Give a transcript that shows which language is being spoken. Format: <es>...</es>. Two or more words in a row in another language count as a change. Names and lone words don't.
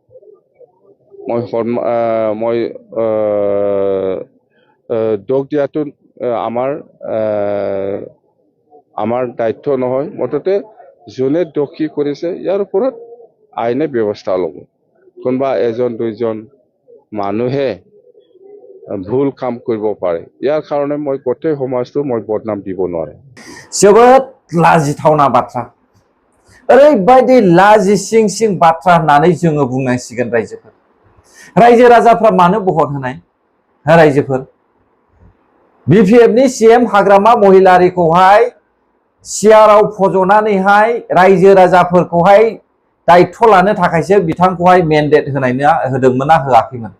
<as>মই দোষ দিয়াটো আমাৰ দায়িত্ব নহয়। মুঠতে যোনে দোষী কৰিছে ইয়াৰ ওপৰত আইনে ব্যৱস্থা ল'ব। কোনোবা এজন দুইজন মানুহে ভুল কাম কৰিব পাৰে। ইয়াৰ কাৰণে মই গোটেই সমাজটো মই বদনাম দিব নোৱাৰে।</as> <brx>जोबोद लाजिथावना बाथ्रा, ओरैबायदि लाजिसिं सिं बाथ्रा होननानै जोङो बुंनांसिगोन। रायजोफोर रायजो राजाफ्रा मानो भट होनाय? रायजोफोर बिपिएफनि सीएम हाग्रामा महिलारिखौहाय सियाराव फज'नानैहाय रायजो राजाफोरखौहाय दायित्व लानो थाखायसो बिथांखौहाय मेन्डेट होदोंमोनना होआखैमोन?</brx>